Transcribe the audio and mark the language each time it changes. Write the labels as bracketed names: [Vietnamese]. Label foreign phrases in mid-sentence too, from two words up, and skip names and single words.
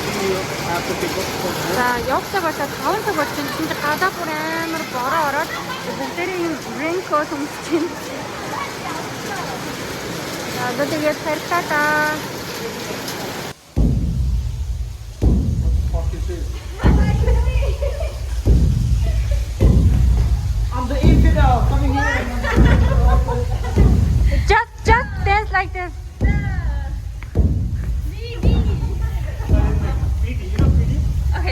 [Mongolian] За явцаа болоод 5 цаг болж байна. Тэнд гадаа бүр амар бороо ороод бүгдээрээ юм рейнкоут өмсөж байна. За одоо тэгээд хайрлаа да. [English] I'm the infidel coming here. Just dance like this. Okay.